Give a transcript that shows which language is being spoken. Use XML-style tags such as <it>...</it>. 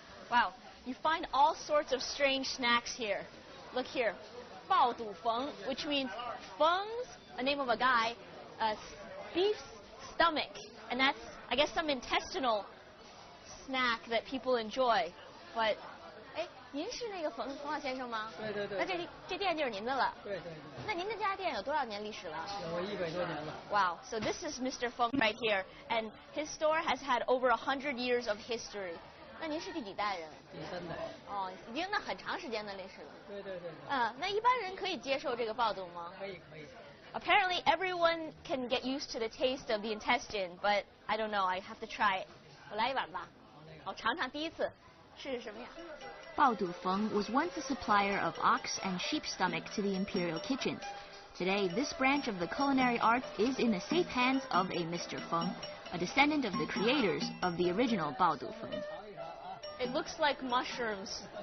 <en>Wow, you find all sorts of strange snacks here. Look here, 爆肚冯, which means feng's a name of a guy, beef's stomach, and that's, I guess, some intestinal snack that people enjoy.</en> <zh>But, 哎，您是那个冯老先生吗？对对对。那这店就是您的了。对对。那您这家店有多少年历史了？有100多年了。</zh> <en>Wow, so this is Mr. Feng right here, and his store has had over 100 years of history.</en> <zh>那您是第几代人？第3代。哦，已经那很长时间的历史了。对对对。那一般人可以接受这个爆肚吗？可以。</zh> <en>Apparently, everyone can get used to the taste of the intestine, but I don't know. I have to try it.</en> <zh>我来一碗吧。我尝尝第一次是什么呀？</zh> <en>Baodu Feng was once a supplier of ox and sheep stomach to the imperial kitchens. Today, this branch of the culinary arts is in the safe hands of a Mr. Feng, a descendant of the creators of the original Baodu Feng. It looks like mushrooms.</en>